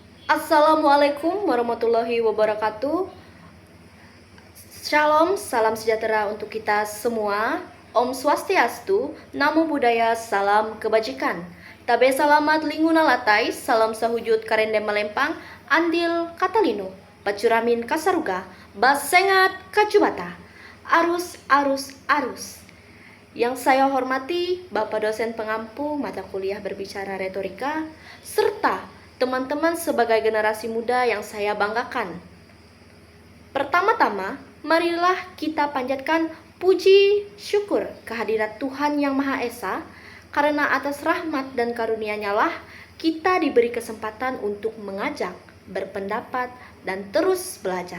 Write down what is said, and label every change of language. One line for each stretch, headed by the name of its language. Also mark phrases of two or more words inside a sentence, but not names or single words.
Arabic: السلام عليكم ورحمة الله وبركاته.
Indonesian: Shalom, salam sejahtera untuk kita semua.
Sanskrit: ॐ स्वस्त्यस्तु,
Pali: Namo Buddhaya,
Indonesian: salam kebajikan.
Ngaju: Tabe salamat linguna latai,
Kendayan: salam sahujud karende melempang, andil katalino, pacuramin kasaruga, basengat kacubata, arus, arus, arus.
Indonesian: Yang saya hormati Bapak dosen pengampu mata kuliah berbicara retorika, serta teman-teman sebagai generasi muda yang saya banggakan. Pertama-tama, marilah kita panjatkan puji syukur kehadirat Tuhan Yang Maha Esa, karena atas rahmat dan karunia-Nya lah kita diberi kesempatan untuk mengajak, berpendapat, dan terus belajar.